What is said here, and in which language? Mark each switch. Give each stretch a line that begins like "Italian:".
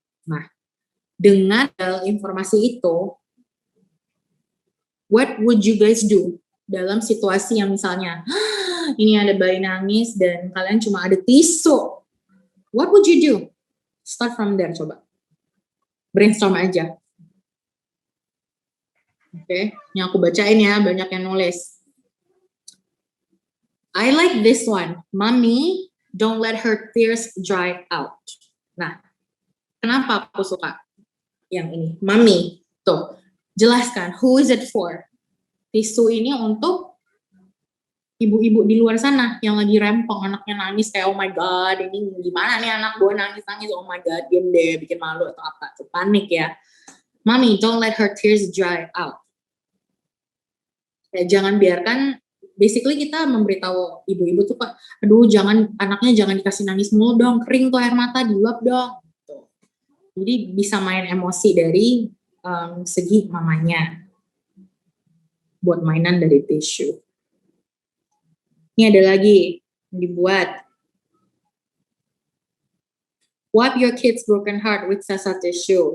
Indonesian: Nah, dengan informasi itu, what would you guys do dalam situasi yang misalnya ini ada bayi nangis dan kalian cuma ada tisu? What would you do? Start from there, coba. Brainstorm aja. Oke, yang aku bacain ya, banyak yang nulis.
English: I like this one. Mommy, don't let her tears dry out.
Indonesian: Nah, kenapa aku suka yang ini?
English: Mommy, tuh, jelaskan, who is it for?
Indonesian: Tisu ini untuk ibu-ibu di luar sana yang lagi rempong, anaknya nangis kayak oh my god, ini gimana nih anak gue nangis, oh my god, diam deh, bikin malu atau apa, tuh panik ya. Mommy, don't let her tears dry out. Ya, jangan biarkan, basically kita memberitahu ibu-ibu tuh, Pak, aduh anaknya jangan dikasih nangis mulu dong, kering tuh air mata, diluap dong. Gitu. Jadi bisa main emosi dari segi mamanya. Buat mainan dari tisu. Ini ada lagi yang dibuat.
English: Wipe your kid's broken heart with Sasa tissue.